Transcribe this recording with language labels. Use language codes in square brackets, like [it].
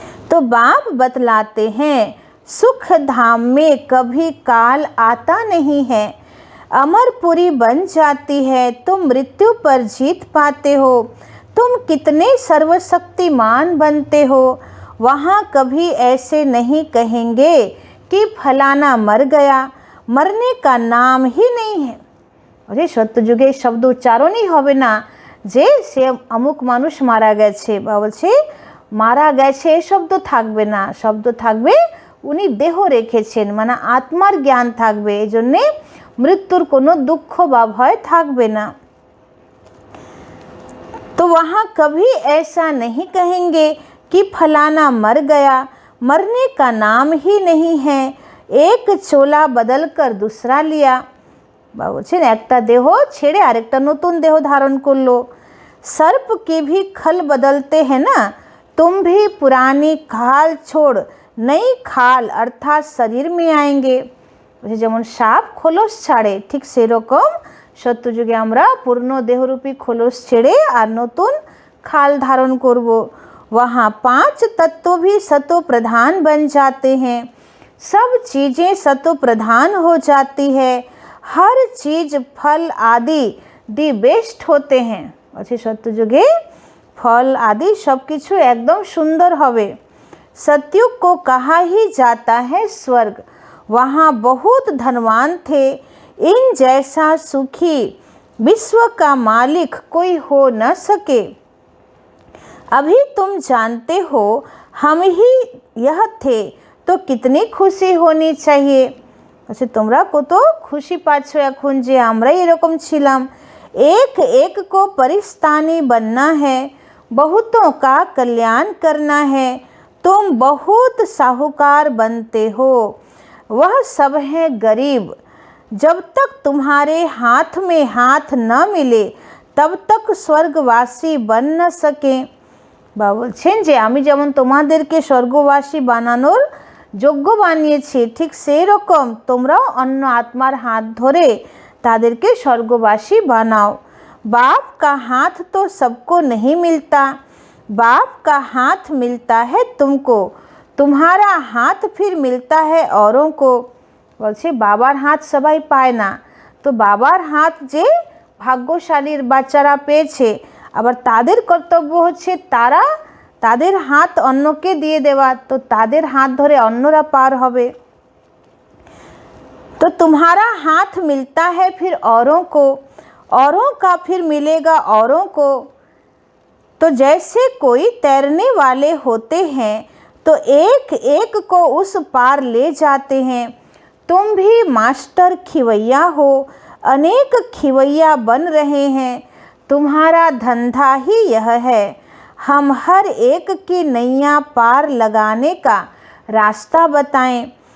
[hi] तो बाप बतलाते हैं सुख धाम में कभी काल आता नहीं है, अमरपुरी बन जाती है, तुम मृत्यु पर जीत पाते हो, तुम कितने सर्वशक्तिमान बनते हो, वहाँ कभी ऐसे नहीं कहेंगे कि फलाना मर गया, मरने का नाम ही नहीं है। [bn] अरे सत्यजुगे शब्द उच्चारणই হবে না যে সে অমুক মানুষ মারা গেছে, বা বলছে মারা গেছে এই শব্দ থাকবে না, শব্দ থাকবে উনি দেহ রেখেছেন, মানে আত্মার জ্ঞান থাকবে, এই জন্যে মৃত্যুর কোনো দুঃখ বা ভয় থাকবে না। [hi] तो वहाँ कभी ऐसा नहीं कहेंगे कि फलाना मर गया, मरने का नाम ही नहीं है, एक चोला बदल कर दूसरा लिया। [bn] বা বলছেন একটা দেহ ছেড়ে আরেকটা নতুন দেহ ধারণ করলো। [hi] सर्प के भी खल बदलते हैं ना, तुम भी पुरानी खाल छोड़ नई खाल अर्थात शरीर में आएंगे। [bn] যেমন সাপ খোলস ছাড়ে, ঠিক সেরকম সত্যযুগে আমরা পূর্ণ দেহরূপী খোলস ছেড়ে আর নতুন খাল ধারণ করব। [hi] वहाँ 5 तत्व भी सतो प्रधान बन जाते हैं, सब चीज़ें सतो प्रधान हो जाती है, हर चीज़ फल आदि दी बेस्ट होते हैं। [bn] अच्छे सत्ययुगे फल आदि सब किछु एकदम सुंदर होवे। [hi] सतयुग को कहा ही जाता है स्वर्ग, वहाँ बहुत धनवान थे, इन जैसा सुखी विश्व का मालिक कोई हो न सके। अभी तुम जानते हो हम ही यह थे, तो कितनी खुशी होनी चाहिए। [bn] अच्छा তোমরা কত খুশি পাচ্ছ এখন যে আমরাই এরকম ছিলাম। [hi] एक एक को परिस्तानी बनना है, बहुतों का कल्याण करना है, तुम बहुत साहूकार बनते हो, वह सब हैं गरीब। जब तक तुम्हारे हाथ में हाथ न मिले तब तक स्वर्गवासी बन न सके। [bn] বা বলছেন যে আমি যেমন তোমাদেরকে স্বর্গবাসী বানানোর যোগ্য বানিয়েছি, ঠিক সেই রকম তোমরাও অন্য আত্মার হাত ধরে তাদেরকে স্বর্গবাসী বানাও। [hi] बाप का हाथ तो सबको नहीं मिलता, बाप का हाथ मिलता है तुमको, तुम्हारा हाथ फिर मिलता है औरों को। [bn] বলছে বাবার হাত সবাই পায় না, তো বাবার হাত যে ভাগ্যশালীর বাচ্চারা পেয়েছে, আবার তাদের কর্তব্য হচ্ছে তারা তাদের হাত অন্যকে দিয়ে দেওয়া, তো তাদের হাত ধরে অন্যরা পার হবে। [hi] तो तुम्हारा हाथ मिलता है फिर औरों को, औरों का फिर मिलेगा औरों को। तो जैसे कोई तैरने वाले होते हैं तो एक एक को उस पार ले जाते हैं, तुम भी मास्टर खिवैया हो, अनेक खिवैया बन रहे हैं, तुम्हारा धंधा ही यह है, हम हर एक की नैया पार लगाने का रास्ता बताएं।